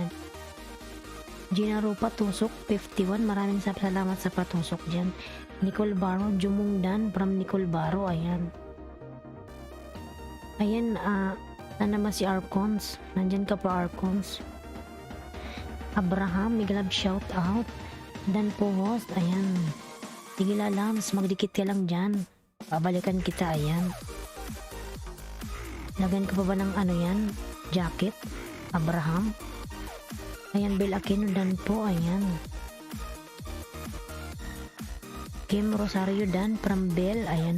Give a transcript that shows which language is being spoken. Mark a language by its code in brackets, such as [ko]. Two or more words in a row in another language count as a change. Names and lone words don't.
[tl] Gina Rupa Tusok 51, maraming salamat sa patusok dyan. Nicole Baro, Jumong Dan from Nicole Baro, ayan. Ayan, Sana ba si Arcons? Nandyan ka pa, Arcons. Abraham, [en] big love shout out. [tl] Dan po host, ayan. Sige lalams, magdikit ka lang dyan. Babalikan kita, ayan. Lagan ka pa ba ng ano yan? Jacket? Abraham? Ayan, Bel Aquino, Dan po, ayan. Kim Rosario Dan from Bel, ayan.